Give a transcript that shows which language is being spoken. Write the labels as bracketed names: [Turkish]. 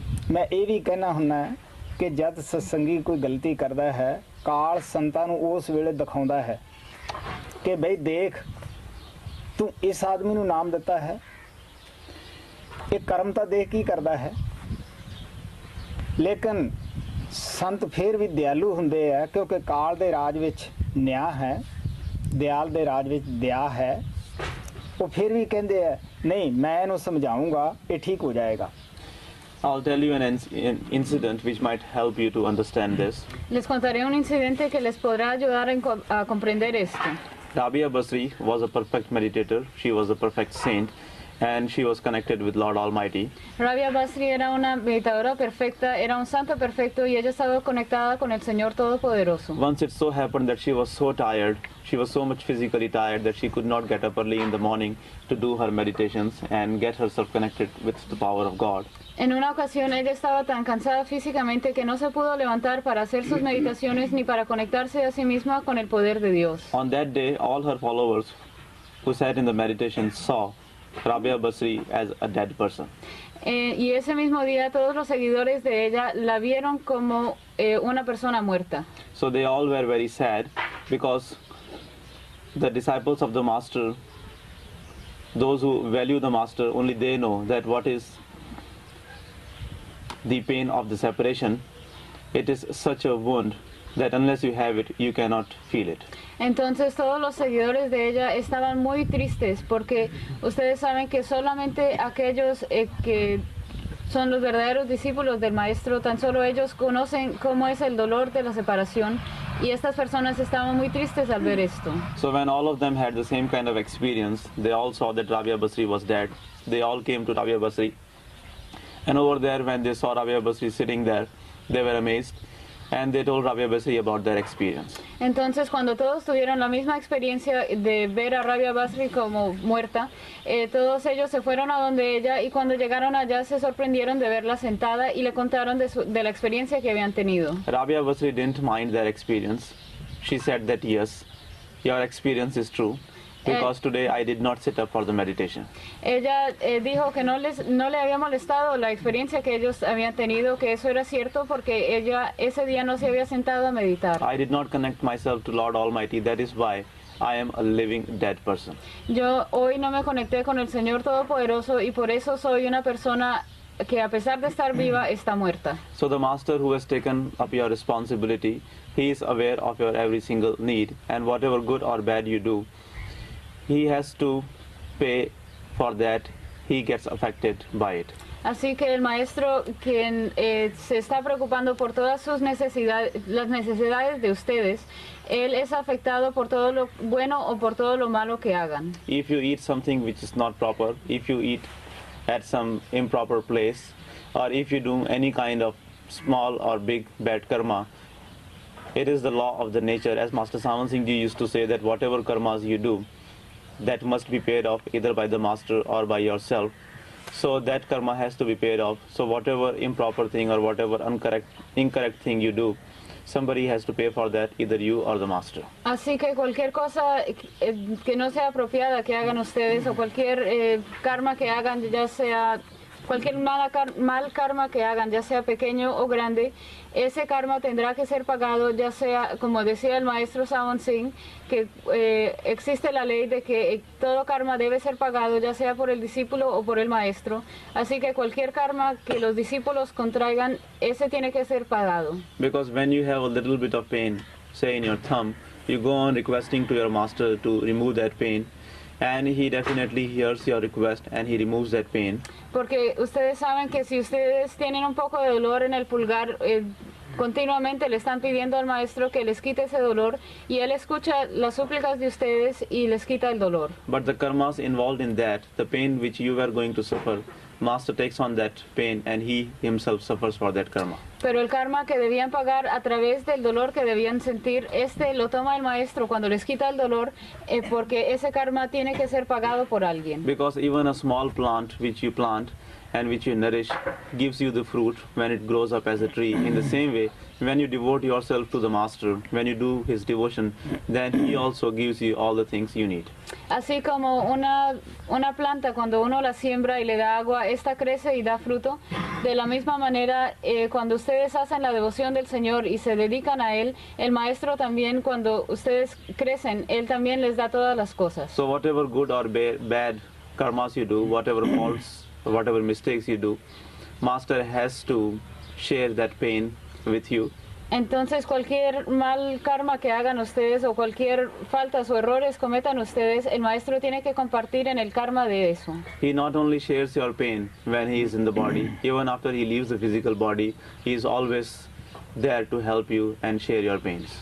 [Punjabi] ਮੈਂ ਇਹ ਵੀ ਕਹਿਣਾ ਹੁੰਦਾ ਕਿ ਜਦ ਸਤਸੰਗੀ ਕੋਈ ਗਲਤੀ ਕਰਦਾ ਹੈ, ਕਾਲ ਸੰਤਾਂ ਨੂੰ ਉਸ ਵੇਲੇ ਦਿਖਾਉਂਦਾ ਹੈ ਕਿ ਬਈ ਦੇਖ, ਤੂੰ ਇਸ ਆਦਮੀ ਨੂੰ ਨਾਮ ਦਿੱਤਾ ਹੈ, ਇਹ ਕਰਮ ਤਾਂ ਦੇਖ ਕੀ ਕਰਦਾ ਹੈ। ਲੇਕਿਨ ਸੰਤ ਫਿਰ ਵੀ ਦਿਆਲੂ ਹੁੰਦੇ ਆ, ਕਿਉਂਕਿ ਕਾਲ ਦੇ ਰਾਜ ਵਿੱਚ ਨਿਆਂ ਹੈ, ਦਿਆਲ ਦੇ ਰਾਜ ਵਿੱਚ ਦਇਆ ਹੈ। ਉਹ ਫਿਰ ਵੀ ਕਹਿੰਦੇ ਆ ਨਹੀਂ, ਮੈਂ ਇਹਨੂੰ ਸਮਝਾਊਂਗਾ, ਇਹ ਠੀਕ ਹੋ ਜਾਏਗਾ। [English] I'll tell you an incident which might help you to understand this. [Spanish] Les contaré un incidente que les podrá ayudar a comprender esto. [English] Rabia Basri was a perfect meditator. She was a perfect saint, and she was connected with Lord Almighty. [Spanish] Rabia Basri era una meditadora perfecta, era un santo perfecto y ella estaba conectada con el Señor Todopoderoso. [English] Once it so happened that she was so tired, she was so much physically tired that she could not get up early in the morning to do her meditations and get herself connected with the power of God. [Spanish] En una ocasión ella estaba tan cansada físicamente que no se pudo levantar para hacer sus meditaciones ni para conectarse a sí misma con el poder de Dios. [English] On that day, all her followers who sat in the meditation saw Rabia Basri as a dead person. [Spanish] Y ese mismo día todos los seguidores de ella la vieron como una persona muerta. [English] So they all were very sad because the disciples of the Master, those who value the Master, only they know that what is the pain of the separation. It is such a wound that unless you have it, you cannot feel it. [Spanish] Entonces todos los seguidores de ella estaban muy tristes porque ustedes saben que solamente aquellos que son los verdaderos discípulos del Maestro, tan solo ellos conocen cómo es el dolor de la separación Y estas personas estaban muy tristes al ver esto. [English] So when all of them had the same kind of experience, they all saw that Rabia Basri was dead. They all came to Rabia Basri. And over there, when they saw Rabia Basri sitting there, they were amazed. And they told Rabia Basri about their experience. [Spanish] Entonces, cuando todos tuvieron la misma experiencia de ver a Rabia Basri como muerta, todos ellos se fueron a donde ella y cuando llegaron allá se sorprendieron de verla sentada y le contaron de la experiencia que habían tenido. [English] Rabia Basri didn't mind their experience. She said that yes, your experience is true. Because today I did not sit up for the meditation. [Spanish] Ella dijo que no le había molestado la experiencia que ellos habían tenido, que eso era cierto porque ella ese día no se había sentado a meditar. [English] I did not connect myself to Lord Almighty. That is why I am a living dead person. [Spanish] Yo hoy no me conecté con el Señor Todopoderoso y por eso soy una persona que a pesar de estar viva está muerta. [English] So the Master who has taken up your responsibility, he is aware of your every single need, and whatever good or bad you do, he has to pay for that. He gets affected by it. [Spanish] Así que el maestro quien se está preocupando por todas sus necesidades, las necesidades de ustedes, él es afectado por todo lo bueno o por todo lo malo que hagan. [English] If you eat something which is not proper, if you eat at some improper place, or if you do any kind of small or big bad karma, it is the law of the nature. As Master Sawan Singh Ji used to say that whatever karmas you do, that must be paid off either by the master or by yourself. So that karma has to be paid off. So whatever improper thing or whatever incorrect thing you do, somebody has to pay for that, either you or the master. [Spanish] Así que cualquier cosa que no sea apropiada que hagan ustedes o cualquier karma que hagan, ya sea cualquier mal karma que hagan, ya sea pequeño o grande, ese karma tendrá que ser pagado, ya sea, como decía el maestro Sawan Singh, que existe la ley de que todo karma debe ser pagado, ya sea por el discípulo o por el maestro. Así que cualquier karma que los discípulos contraigan, ese tiene que ser pagado. [English] Because when you have a little bit of pain, say in your thumb, you go on requesting to your master to remove that pain, and he definitely hears your request and he removes that pain. [Spanish] Porque ustedes saben que si ustedes tienen un poco de dolor en el pulgar, continuamente le están pidiendo al maestro que les quite ese dolor y él escucha las súplicas de ustedes y les quita el dolor. [English] But the karmas involved in that, the pain which you were going to suffer, master takes on that pain and he himself suffers for that karma. [Spanish] Pero el karma que debían pagar a través del dolor que debían sentir, lo toma el maestro cuando les quita el dolor, porque ese karma tiene que ser pagado por alguien. [English] Because even a small plant which you plant and which you nourish gives you the fruit when it grows up as a tree. In the same way, when you devote yourself to the master, when you do his devotion, then he also gives you all the things you need. [Spanish] Así como una planta, cuando uno la siembra y le da agua, esta crece y da fruto. De la misma manera, cuando ustedes hacen la devoción del Señor y se dedican a Él, el Maestro también, cuando ustedes crecen, Él también les da todas las cosas. [English] So whatever good or bad karmas you do, whatever faults, whatever mistakes you do, Master has to share that pain with you. [Spanish] Entonces cualquier mal karma que hagan ustedes o cualquier faltas o errores cometan ustedes, el maestro tiene que compartir en el karma de eso. [English] He not only shares your pain when he is in the body, even after he leaves the physical body, he is always there to help you and share your pains.